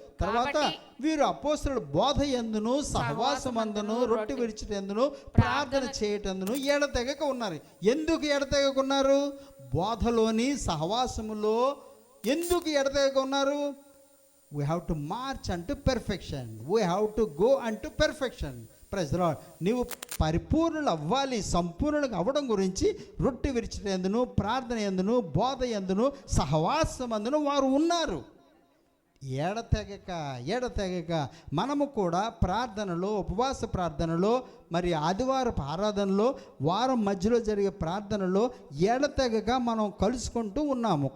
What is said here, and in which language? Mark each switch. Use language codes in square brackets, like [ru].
[te] తర్వాత వీరు అపోస్తలుల బోధ యందును సహవాసమందును రొట్టె విరిచుటందును ప్రార్థన చేయటందును ఎడతెగక ఉన్నారు. ఎందుకు ఎడతెగక ఉన్నారు? బోధలోని సహవాసములో ఎందుకు ఎడతెగక ఉన్నారు? [en] We have to march unto perfection. We have to go unto perfection. Praise the Lord. [te] నీవు పరిపూర్ణులు అవ్వాలి, సంపూర్ణులకు అవ్వడం గురించి రొట్టె విరిచిన ఎందును, ప్రార్థన ఎందును, బోధ ఎందును, సహవాసం అందును వారు ఉన్నారు. ఏడతెగక మనము కూడా ప్రార్థనలో, ఉపవాస ప్రార్థనలో, మరి ఆదివారపు ఆరాధనలో, వారం మధ్యలో జరిగే ప్రార్థనలో ఏడతెగక మనం కలుసుకుంటూ ఉన్నాము.